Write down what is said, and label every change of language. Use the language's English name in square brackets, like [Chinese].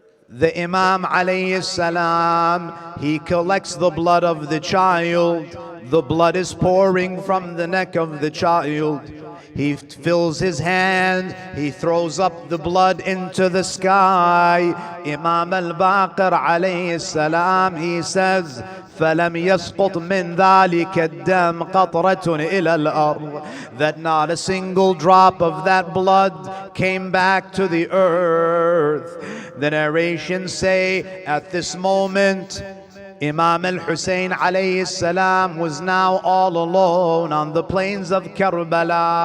[English] The Imam alayhi salam, he collects the blood of the child. The blood is pouring from the neck of the child. He fills his hand, he throws up the blood into the sky. Imam al-Baqir alayhi salam, he says, [Arabic] فَلَمْ يَسْقُطْ مِنْ ذَلِكَ الدَّمْ قَطْرَةٌ إِلَى الْأَرْضِ. [English] That not a single drop of that blood came back to the earth. The narrations say, at this moment, Imam al-Hussein alayhi salam was now all alone on the plains of Karbala.